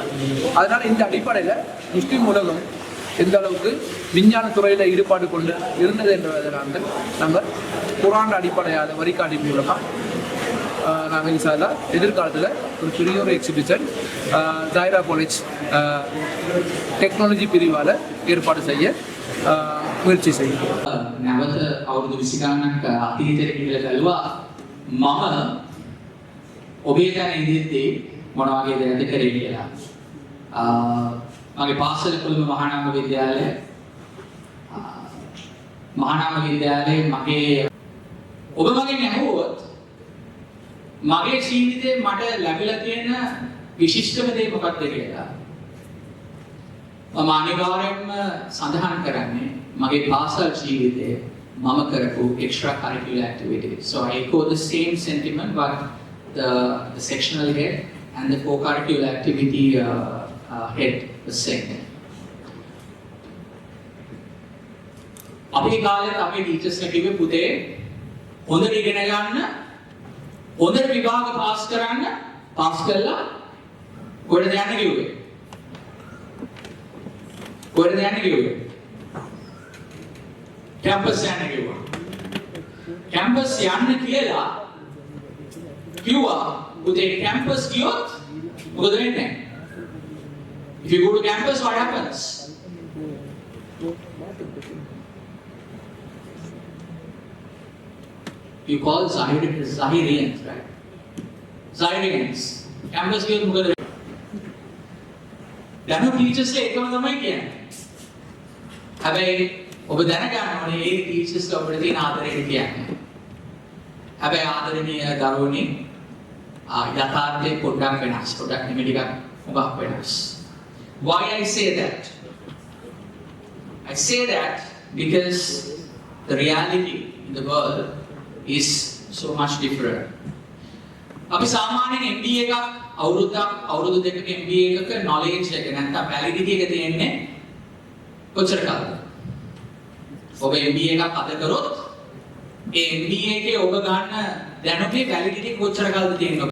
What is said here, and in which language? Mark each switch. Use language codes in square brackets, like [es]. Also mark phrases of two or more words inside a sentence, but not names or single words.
[ta] அதனால் இந்த அடிப்படையில் முஸ்லீம் உலகம் எந்த அளவுக்கு விஞ்ஞான துறையில் ஈடுபாடு கொண்டு இருந்தது என்பதை நாங்கள் குரான் அடிப்படையாத வரிகாட்டி மூலமாக நாங்கள் [ar] إن شاء الله [ta] எதிர்காலத்தில் ஒரு பெரிய ஒரு எக்ஸிபிஷன் ஜாயிரா காலேஜ் டெக்னாலஜி பிரிவால் ஏற்பாடு செய்ய முயற்சி செய்யும். [si] නැවත අවුරුදු 20 ගණනක් අතීතයට ගිහිල්ලා බැලුවා මම ඔබේ තැන ඉඳිද්දී මොන වගේ දෙයක්ද කරේ කියලා. මගේ පාසල කොළඹ මහානාම විද්‍යාලයේ මගේ ඔබ මගෙන් ඇහුවොත් මගේ ජීවිතේ මට ලැබිලා තියෙන විශිෂ්ටම දේ මොකක්ද කියලා මම අනිවාර්යයෙන්ම සඳහන් කරන්නේ මගේ පාසල් ජීවිතයේ මම කරපු [en] extra curricular activities. So I echo the same sentiment but the sectional head and the co-curricular activity head the same. [si] අපේ කාලේ අපේ ටීචර්ස්ලා කිව්වේ පුතේ හොඳට ඉගෙන ගන්න, හොඳට විභාග පාස් කරන්න, පාස් කළා කොහෙද යන්න කිව්වේ? කොහෙද යන්න කිව්වේ? කැම්පස් යන්න කිව්වා. කැම්පස් යන්න කියලා කිව්වා පුතේ කැම්පස් ගියොත් මොකද වෙන්නේ? [en] If you go to campus, what happens? You call Zahirians, right? [si] Zahirians. Campus ගියොත් මොකද වෙන්නේ? දැන් ටීචර්ස් එකම තමයි කියන්නේ. හැබැයි ඔබ දැනගන්න ඕනේ මේ ටීචර්ස් ඔබට තියෙන ආදරය කියන්නේ. හැබැයි ආදරණීය දරුවනි යථාර්ථයේ පොඩ්ඩක් වෙනස්. පොඩ්ඩක් නෙමෙයි ටිකක් හුඟක් වෙනස්. [en] Why I say that? I say that because the reality in the world is so much different. [si] අපි සාමාන්‍යයෙන් MBA එකක් අවුරුදු දෙකක MBA එකක knowledge එක නැත්නම් validity එක තියෙන්නේ කොච්චර කාලද? ඔබ MBA එකක් අද කරොත් ඒ MBA එකේ ඔබ ගන්න දැනුමේ validity කොච්චර කාලද තියෙන්නේ?